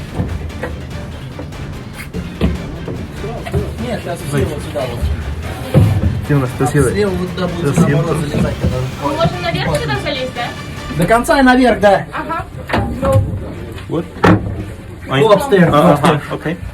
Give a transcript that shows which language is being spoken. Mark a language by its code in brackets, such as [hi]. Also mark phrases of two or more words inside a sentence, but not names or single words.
[es] Tiene una especie de asiento. [ru] Можно наверх сюда залезть, да? До конца и наверх, да. Ага. [en] What? Go upstairs. Okay.